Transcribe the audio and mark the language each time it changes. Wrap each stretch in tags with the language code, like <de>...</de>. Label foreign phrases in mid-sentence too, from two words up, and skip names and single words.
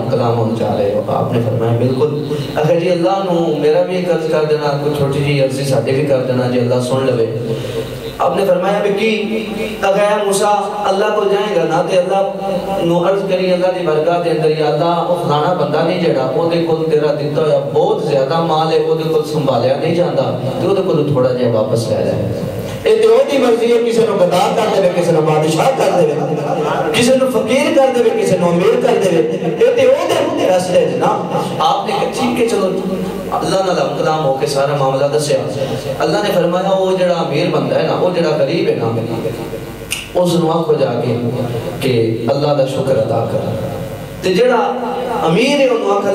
<pa>ہم کلام ہونے جا رہے ہو آپ نے فرمایا بالکل اگر جی اللہ نو میرا بھی ایک عرض کر دینا کوئی چھوٹی جی عرضی ساڈے بھی کر دینا جی اللہ سن لوے آپ نے فرمایا بھی کی اگر اے موسیٰ اللہ کو جائیں گا نا تے اللہ نو عرض کری اللہ دی بارگاہ دے اندر یا اللہ وہ فلانا بندہ نہیں جڑا او دے کول تیرا دتا ہویا بہت زیادہ مال ہے او دے کول سنبھالیا نہیں جاندا تے او دے کول تھوڑا جہا واپس لے جائے اے تے دی مرضی ہے کسی نو غدار کر دے کسی نو بادشاہ کر دے کسی نو فقیر کر دے کسی نو امیر کر دے اے تے او دے راستے نا آپ نے کہا ٹھیک ہے چلو اللہ نال ہم کلام ہو کے سارا معاملہ دسیا اللہ نے فرمایا وہ جڑا امیر بندہ ہے نا وہ جڑا غریب ہے نا اس نو آکھو جا کے کہ اللہ دا شکر ادا کر تے جڑا امیر ہے انہوں آکھ</pa>